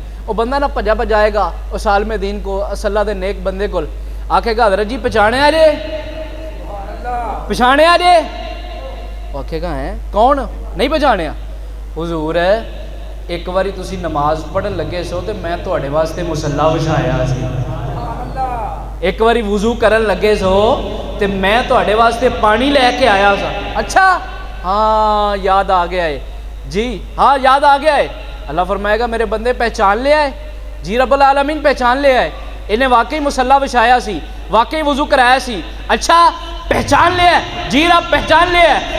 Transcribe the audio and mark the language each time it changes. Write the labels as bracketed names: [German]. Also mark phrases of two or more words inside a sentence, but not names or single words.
[Punjabi] وہ بندہ نہ بھجا بجائے گا اس عالم دین کو، اس اللہ دے نیک بندے کو، آکھے گا حضرت جی پہچانے جے، پہچانے جے؟ وہ آکھے گا ہیں کون؟ نہیں پہچانے. حضور ہے ایک باری تسی نماز پڑھن لگے سو تے میں تواڈے واسطے مصلا وچھایا سی، ایک باری وضو کرن لگے سو تے میں تواڈے واسطے پانی لے کے آیا سا. اچھا ہاں یاد آ گیا ہے، جی ہاں یاد آ گیا ہے. اللہ فرمائے گا میرے بندے پہچان لیا ہے؟ جی [Arabic] رب العالمین [Punjabi] پہچان لیا ہے، انہیں واقعی مصلا وچھایا سی، واقعی وضو کرایا سی. اچھا پہچان لیا ہے؟ جی رب پہچان لیا ہے.